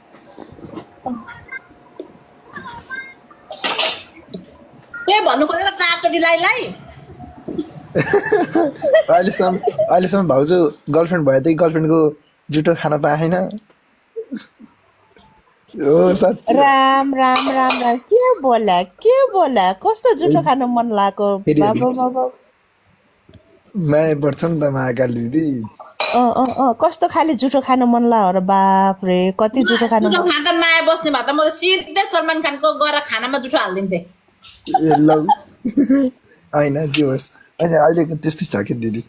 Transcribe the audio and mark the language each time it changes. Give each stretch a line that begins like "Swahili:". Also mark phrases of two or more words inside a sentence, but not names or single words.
Nepali: के भन्नु खोजेर चारचोटि लाइलाई अहिलेसम्म भाउजू गर्लफ्रेन्ड भएदेखि गर्लफ्रेन्डको जुठो खान पाएन ओ साँच्चै राम राम राम राम के बोला कस्तो जुठो खानु मन लागेको फेरि बाबा बाबा माया पर्छ नि त महाकाली दिदी कस्तो खाले जुठो खानु मन लाग्यो र बाप रे कति जुठो खानु जुठो खाँदा माया बस्ने भए त म त सिधै सलमान खानको गएर खानामा जुठो हालिदिन्थेँ ए लौ होइन जे होस् होइन अहिलेको त्यस्तै छ कि दिदी